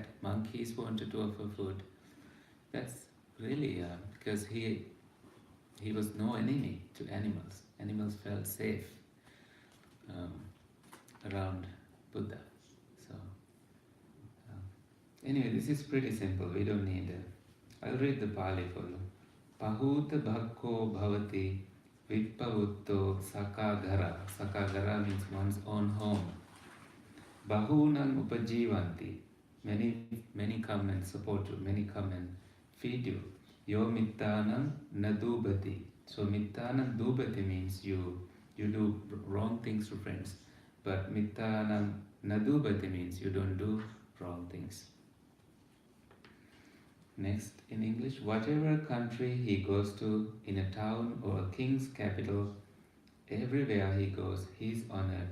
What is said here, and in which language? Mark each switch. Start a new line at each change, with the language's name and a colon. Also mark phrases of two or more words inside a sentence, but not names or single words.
English: Monkeys wanted to offer food. That's really because he was no enemy to animals. Animals felt safe um, around Buddha. So anyway, this is pretty simple. We don't need it. I'll read the Pali for you.
Pali: Pahuta bhakko bhavati vipavutto sakagara.
English: Sakagara means one's own home.
Pali: Bahunam upajivanti.
English: Many come and support you. Many come and feed you.
Pali: Yo mittanam nadubati.
English: So
Pali: mittanam dubati
English: means you do wrong things to friends. But
Pali: mittanam nadubati
English: means you don't do wrong things. Next, in English, whatever country he goes to, in a town or a king's capital, everywhere he goes, he is honored.